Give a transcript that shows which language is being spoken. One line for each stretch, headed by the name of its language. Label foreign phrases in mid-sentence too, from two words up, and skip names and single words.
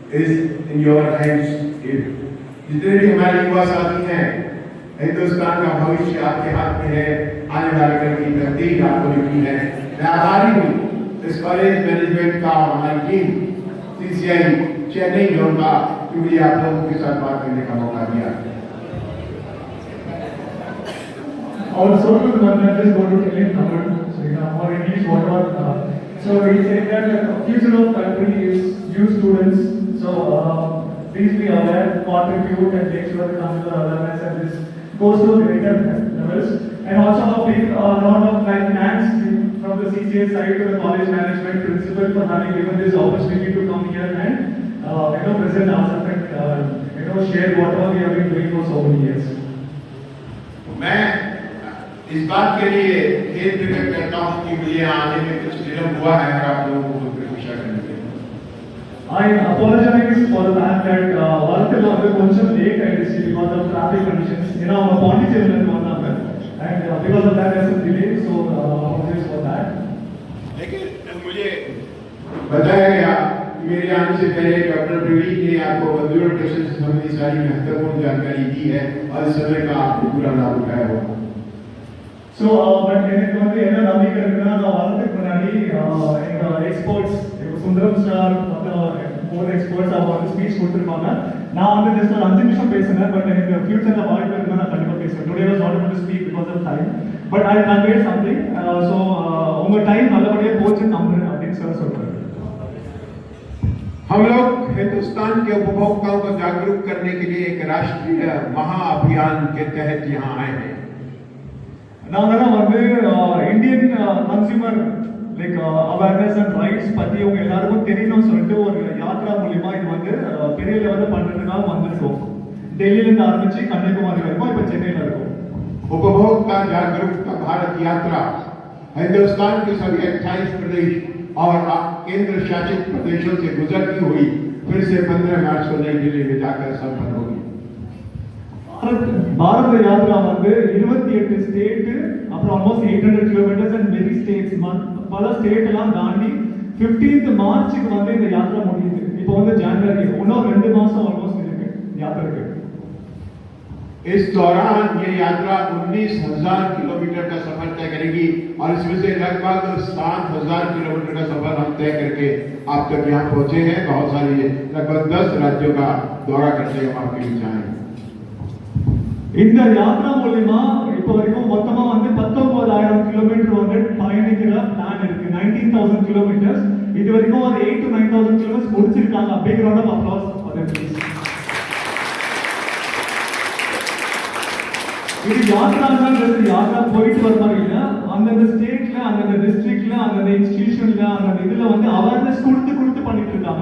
English: is in your hands.
Hindi: जितने भी हमारे युवा साथी हैं, हिंदुस्तान का भविष्य आपके हाथ में है, आने वाले कल की तकदीर आपको लिखी है। मैं आभारी हूँ इस कॉलेज मैनेजमेंट का और हमारी टीम CCI चेन्नई जोन का कि मुझे आप लोगों के साथ बात करने का मौका दिया।
English: Our social government is going to tell in Tamil or English, whatever. So we say that the future of country is you students. So please be aware, contribute, and make sure the Tamil awareness and this goes to greater levels. And also a lot of thanks from the CCA side to the college management principal for having given this opportunity to come here and present ourselves and share whatever we have been doing for so many years.
Hindi: मैं इस बात के लिए खेद प्रकट करता हूँ कि मुझे आने में कुछ विलंब हुआ है और आप लोगों को प्रतीक्षा करने के लिए।
English: I apologize for the fact that
Tamil: வரதில் வந்து கொஞ்சம் லேட் ஆயிடுச்சு
English: because of traffic conditions. Our
Tamil: பாண்டிச்சேரி ல வந்தாங்க
English: and because of that there's a delay, so apologies for that.
Hindi: लेकिन मुझे बताया गया कि मेरे आने से पहले डॉक्टर प्रवीण ने आपको कंप्यूटर टेस्ट से संबंधित सारी महत्वपूर्ण जानकारी दी है और इस समय का आपको पूरा लाभ उठाया होगा।
English: So but
Tamil: எனக்கு வந்து என்ன நம்பிக்கை இருக்குன்னா நான் வரதுக்கு முன்னாடி எங்க எக்ஸ்பர்ட்ஸ் சுந்தரம் சார் மற்ற எக்ஸ்பர்ட்ஸ் அவங்க வந்து ஸ்பீச் கொடுத்துருப்பாங்க. நான் வந்து ஜஸ்ட் ஒரு 5 நிமிஷம் பேசினேன். பட் எனக்கு ஃபியூச்சர்ல வாய்ப்பு இருக்குன்னா நான் கண்டிப்பா பேசுவேன்.
English: Today was not able to speak because of time, but I convey something.
Tamil: ஸோ உங்க டைம் நல்லபடியாக போச்சுன்னு நம்புறேன் அப்படின்னு சொல்றாரு.
Hindi: हम लोग हिंदुस्तान के उपभोक्ताओं को जागरूक करने के लिए एक राष्ट्रीय महाअभियान के तहत यहाँ आए हैं।
Tamil: நாங்கெல்லாம் வந்து
English: Indian consumer like awareness and rights
Tamil: பத்தி உங்க எல்லாருக்கும் தெரியணும்னு சொல்லிட்டு ஒரு யாத்ரா மூலியமா இது வந்து பெரிய லெவல்ல பண்றதுக்காக வந்திருக்கோம். டெல்லியில இருந்து ஆரம்பிச்சு கன்னியாகுமரி வரைக்கும் இப்ப சென்னையில இருக்கும்.
Hindi: उपभोक्ता जागरूकता भारत यात्रा हिंदुस्तान के सभी 28 प्रदेश और केंद्र शासित प्रदेशों से गुजरती हुई फिर से 15 मार्च को नई दिल्ली में जाकर संपन्न होगी।
Tamil: பாரத யாத்ரா வந்து 28 ஸ்டேட் அப்புறம்
English: almost 800 kilometers and very states
Tamil: பல ஸ்டேட் எல்லாம் தாண்டி 15th மார்ச்சுக்கு வந்து இந்த யாத்ரா முடியுது. இப்போ வந்து ஜனவரி இன்னும் 2 மாசம் ஆல்மோஸ்ட் இருக்கு யாத்திரைக்கு.
Hindi: इस दौरान ये यात्रा 19,000 किलोमीटर का सफर तय करेगी और इसमें से लगभग 7,000 किलोमीटर का सफर हम तय करके आप तक यहाँ पहुंचे हैं। बहुत सारे लगभग 10 राज्यों का दौरा करते हम आपके बीच आए।
Tamil: இந்த யாத்ரா மூலமா இப்போ வரைக்கும் மொத்தமா வந்து 19,000 கிலோமீட்டர் வந்து பயணிக்கிற பிளான் இருக்கு. 19,000 கிலோமீட்டர்ஸ் இது வரைக்கும் ஒரு 8 to 9,000 கிலோமீட்டர்ஸ் முடிச்சிருக்காங்க.
English: Big round of applause for them please.
Tamil: இது யாத்ரான்றது யாத்ரா போயிட்டு வர மாதிரி இல்ல, அந்தந்த ஸ்டேட்ல அந்தந்த டிஸ்ட்ரிக்ட்ல அந்தந்த இன்ஸ்டிடியூஷன்ல அந்தந்த இதுல வந்து அவேர்னஸ் கொடுத்து பண்ணிட்டு இருக்காங்க.